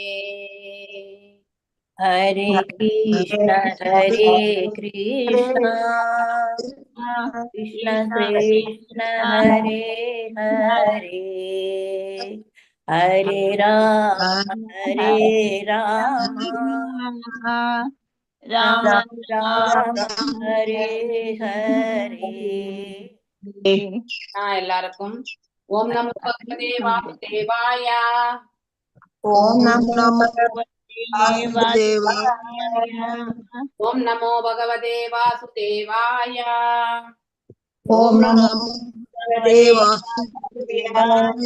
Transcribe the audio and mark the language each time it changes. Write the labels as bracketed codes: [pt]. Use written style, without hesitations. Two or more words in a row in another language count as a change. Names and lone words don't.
[sa] Hare Krishna, Hare Krishna, Krishna Krishna, Hare Hare, Hare Rama, Hare Rama, Rama Rama, Hare Hare. எல்லாருக்கும் ॐ नमो भगवते वासुदेवाय. ॐ नमो वासुदेवाय. ॐ नमो भगवते वासुदेवाय. ॐ नमो भगवते वासुदेवाय.